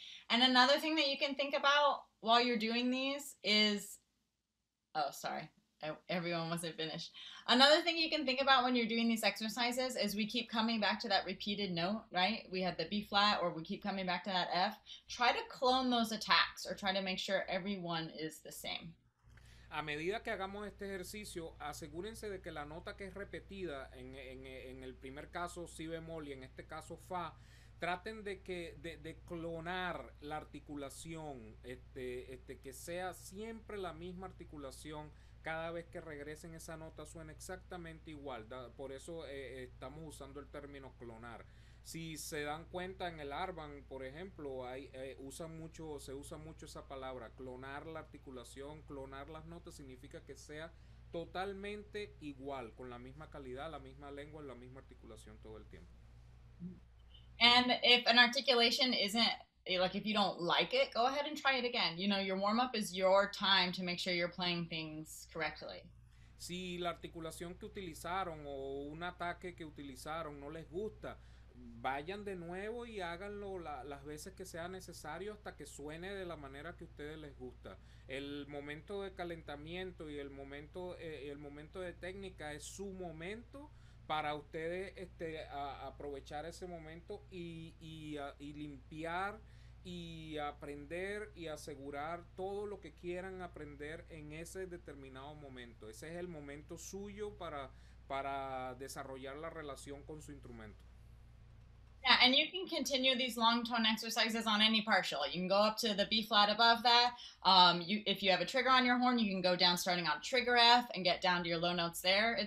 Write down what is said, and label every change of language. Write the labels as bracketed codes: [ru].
[en] And another thing that you can think about while you're doing these is, oh, sorry, everyone wasn't finished. Another thing you can think about when you're doing these exercises is we keep coming back to that repeated note, right? We had the B flat, or we keep coming back to that F. Try to clone those attacks or try to make sure everyone is the same. [es] A medida que hagamos este ejercicio, asegúrense de que la nota que es repetida, en el primer caso si bemol y en este caso fa, traten de clonar la articulación, que sea siempre la misma articulación. Cada vez que regresen esa nota suena exactamente igual. Por eso estamos usando el término clonar. Si se dan cuenta en el Arban, por ejemplo, se usa mucho esa palabra, clonar la articulación, clonar las notas, significa que sea totalmente igual, con la misma calidad, la misma lengua, la misma articulación todo el tiempo. And if an articulation isn't, like, if you don't like it, go ahead and try it again. You know, your warm-up is your time to make sure you're playing things correctly. Si la articulación que utilizaron o un ataque que utilizaron no les gusta, vayan de nuevo y háganlo las veces que sea necesario hasta que suene de la manera que a ustedes les gusta. El momento de calentamiento y el momento de técnica es su momento para ustedes aprovechar ese momento y limpiar y aprender y asegurar todo lo que quieran aprender en ese determinado momento. Ese es el momento suyo para desarrollar la relación con su instrumento. [en] Yeah, and you can continue these long tone exercises on any partial. You can go up to the B flat above that. If you have a trigger on your horn, you can go down starting on trigger F and get down to your low notes there.